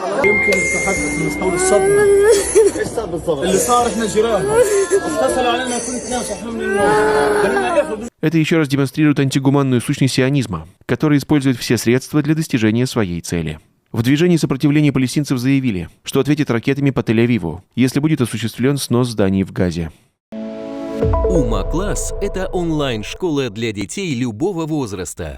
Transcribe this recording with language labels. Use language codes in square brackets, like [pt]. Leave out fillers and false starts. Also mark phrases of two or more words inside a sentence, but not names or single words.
[ar] يمكن تتحدث من مستوى الصدمه. ايش صار بالضبط؟ اللي صار احنا جيران اتصلوا علينا كل اثنين صحوا من النوم. [ru] Это еще раз демонстрирует антигуманную сущность сионизма, который использует все средства для достижения своей цели. В движении сопротивления палестинцев заявили, что ответят ракетами по Тель-Авиву, если будет осуществлен снос зданий в Газе. Ума-класс – это онлайн-школа для детей любого возраста.